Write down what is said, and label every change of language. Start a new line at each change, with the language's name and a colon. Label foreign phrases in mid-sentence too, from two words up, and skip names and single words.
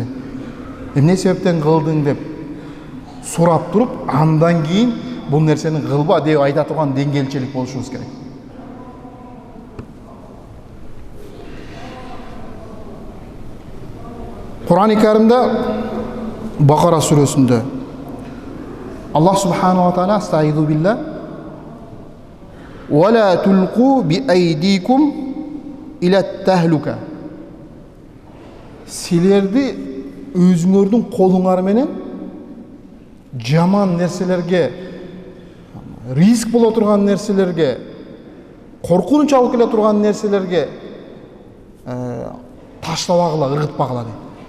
Kyrgyz: Эмне себептен кылдың деп сурап туруп, андан кийин бул нерсени кылба деп айта турган деңгээлчилик болушубуз керек. Кур'ан-ы Каримде Бакара сүрөсүндө Аллах
Arabic: سبحانه وتعالى أستعيذ بالله ولا تلقوا بأيديكم إلى التهلكة.
Kyrgyz: Силерди өзүңөрдүн колуңар менен жаман нерселерге, риск боло турган нерселерге, коркунуч алып келе турган нерселерге таштабагыла, ыргытпагыла дейт.